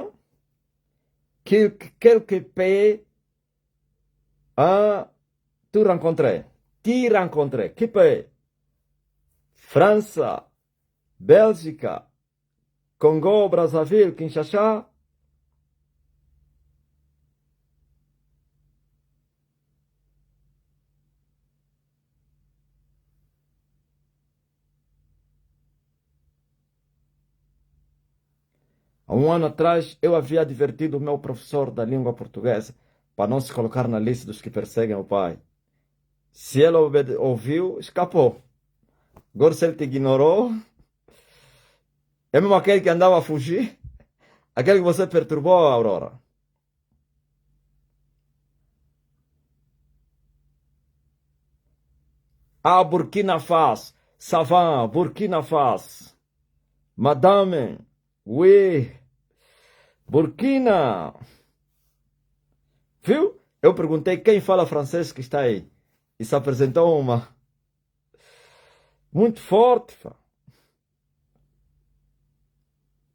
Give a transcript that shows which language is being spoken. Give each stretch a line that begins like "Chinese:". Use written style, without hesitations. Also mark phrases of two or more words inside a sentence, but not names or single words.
French: Quelques pays tu rencontré? Que pays? France, Bélgique, Congo, Brazzaville, Kinshasa?
Portuguese: Há um ano atrás, eu havia advertido o meu professor da língua portuguesa para não se colocar na lista dos que perseguem o pai. Se ele ouviu, escapou. Agora, se ele te ignorou, é mesmo aquele que andava a fugir, aquele que você perturbou, Aurora.
French: Ah, Burkina Faso, Savan, Burkina Faso. Madame, oui, Burkina.
Portuguese: Viu? Eu perguntei quem fala francês que está aí. E se apresentou uma. Muito forte.